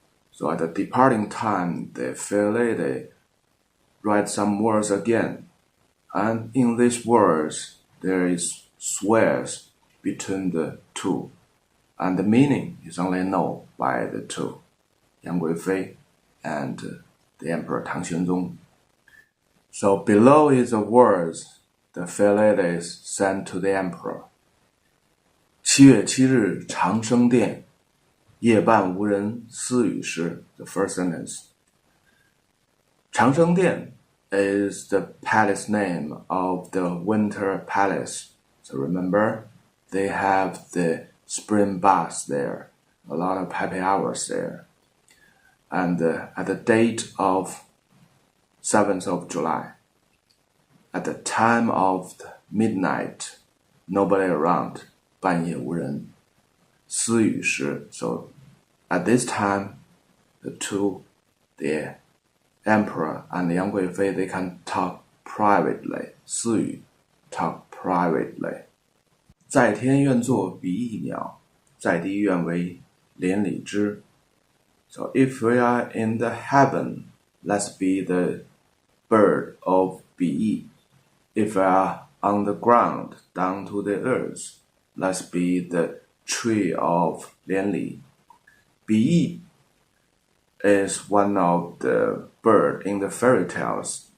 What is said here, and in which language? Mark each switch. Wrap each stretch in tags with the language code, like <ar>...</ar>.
<en>So at the departing time, the fair lady writes some words again, and in these words there is swears between the two, and the meaning is only known by the two, Yang Guifei and the Emperor Tang Xuanzong. So below is the words the fair ladies sent to the emperor.</en> <zh>7月7日长生殿，夜半无人私语时.</zh> <en>The first sentence. 长生殿 is the palace name of the winter palace. So remember, they have the spring baths there, a lot of happy hours there. And at the date of 7th of July, at the time of the midnight, nobody around,</en> <zh>半夜无人.</zh> <en>私语时, so at this time, the two, the emperor and the Yang Guifei, they can talk privately. 私语, talk privately.</en> <zh>在天愿作比翼鸟，在地愿为连理枝.</zh> <en>So if we are in the heaven, let's be the bird of Bi. If we are on the ground, down to the earth, let's be the tree of Lianli. Bi is one of the bird in the fairy tales.</en>